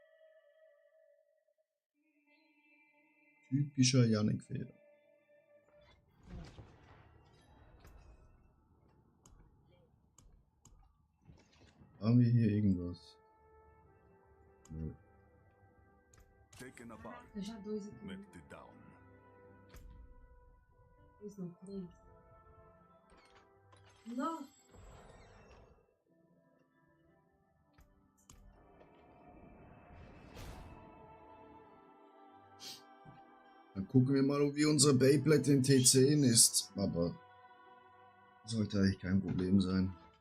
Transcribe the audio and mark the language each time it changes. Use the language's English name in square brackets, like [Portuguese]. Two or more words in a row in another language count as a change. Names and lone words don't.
[German] Typischer Yannick-Fehler. Haben wir hier irgendwas? Nö. [Portuguese] Já dois aqui. Né? Dois não, três. Não. [German] Dann gucken wir mal, wie unser Beyblade in T10 ist. Aber sollte eigentlich kein Problem sein.